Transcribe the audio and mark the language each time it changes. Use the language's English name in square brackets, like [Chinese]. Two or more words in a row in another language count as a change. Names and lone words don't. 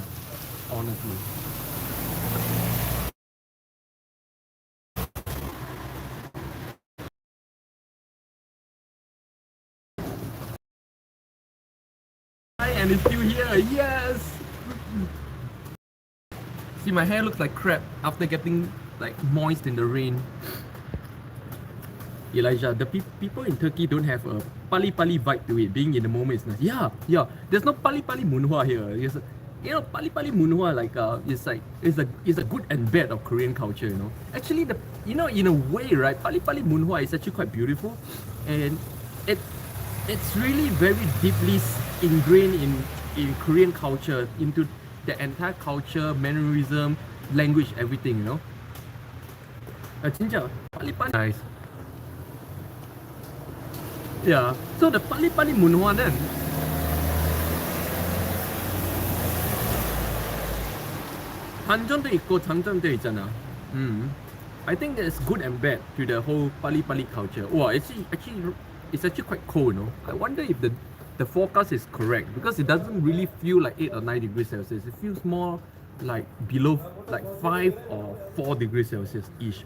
[English] Honestly. And it's still here, yes! See, my hair looks like crap after getting like moist in the rain. Elijah, the people in Turkey don't have a pali-pali vibe to it. Being in the moment is nice. Yeah. There's no [Korean] 빨리빨리 문화 [English] here. [Korean] 빨리빨리 문화 [English] it's a good and bad of Korean culture. Actually, in a way, right? [Korean] 빨리빨리 문화 [English] is actually quite beautiful, and it's really very deeply ingrained in Korean culture, into the entire culture, mannerism, language, everything. Pali-pali nice. Yeah, so the [Korean] 빨리빨리 문화 [English] then, [Korean] 단점도 있고 장점도 있잖아. [English] I think there's good and bad to the whole pali-pali culture. Wow, it's actually quite cold, I wonder if the forecast is correct, because it doesn't really feel like 8 or 9 degrees Celsius. It feels more like below, like 5 or 4 degrees Celsius ish.